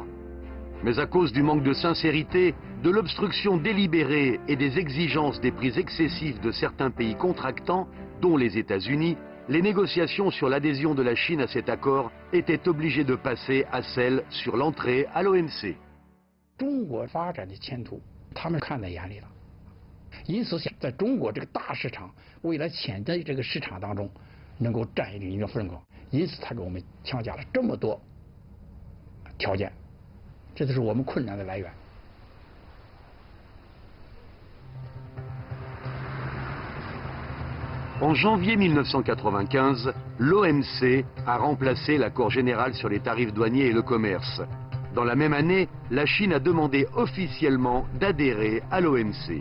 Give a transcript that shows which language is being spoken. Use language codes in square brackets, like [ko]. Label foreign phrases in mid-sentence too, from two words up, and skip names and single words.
[fr] Mais à cause du manque de sincérité, de l'obstruction délibérée et des exigences des prix excessifs de certains pays contractants, dont les États-Unis, les négociations sur l'adhésion de la Chine à cet accord étaient obligées de passer à celles sur l'entrée à l'OMC. [zh] 中国发展的前途，他们看在眼里了，因此想在中国这个大市场，未来潜在这个市场当中，能够占领一个份额，因此他给我们强加了这么多条件，这都是我们困难的来源。 [fr] En janvier 1995, l'OMC a remplacé l'accord général sur les tarifs douaniers et le commerce. Dans la même année, la Chine a demandé officiellement d'adhérer à l'OMC.